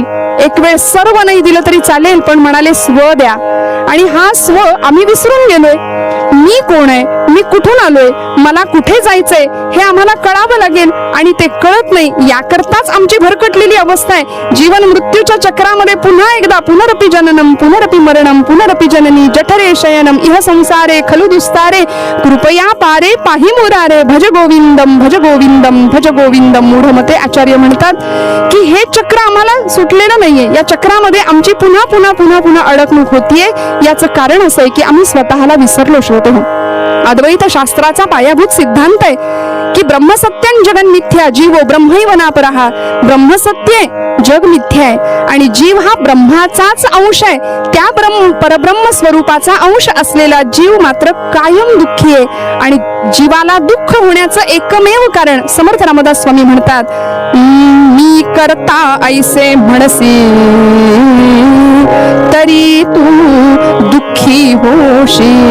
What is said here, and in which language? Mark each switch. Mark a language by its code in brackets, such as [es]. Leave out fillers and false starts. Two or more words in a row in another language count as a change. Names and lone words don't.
[mr] एक वेळ सर्व नाही दिलं तरी चालेल, पण म्हणाले स्व द्या. आणि हा स्व आम्ही विसरून गेलोय. मी कोण आहे, मी कुठून आलोय, मला कुठे जायचंय हे आम्हाला कळावं लागेल. आणि ते कळत नाही, याकरताच आमची भरकटलेली अवस्था आहे. जीवन मृत्यूच्या चक्रामध्ये पुन्हा एकदा [sa] पुनरपि जननम पुनरपि मरणम पुनरपि जननी जठरे शयनम इह संसारे खलु दुस्तारे कृपया पारे पाहि मुरारे भज गोविंदम भज गोविंदम भज गोविंदम. [mr] मूढमते आचार्य म्हणतात की हे चक्र आम्हाला सुटलेलं नाहीये. या चक्रामध्ये आमची पुन्हा पुन्हा पुन्हा पुन्हा अडकणूक होतीये. याचं कारण असं आहे की आम्ही स्वतःला विसरलो. श्रोते हो, अद्वैत शास्त्राचा पायाभूत सिद्धांत आहे की [sa] ब्रह्मसत्यं जगन मिथ्या जीवो ब्रह्मैव नापरः. [mr] ब्रह्मसत्य जग मिथ्या आहे आणि जीव हा ब्रह्माचाच अंश आहे. त्या परब्रह्म स्वरूपाचा अंश असलेला जीव मात्र कायम दुःखी आहे. आणि जीवाला दुःख होण्याचं एकमेव कारण समर्थ रामदास स्वामी म्हणतात, मी करता ऐसे म्हणसी तरी तू दुःखी होशी.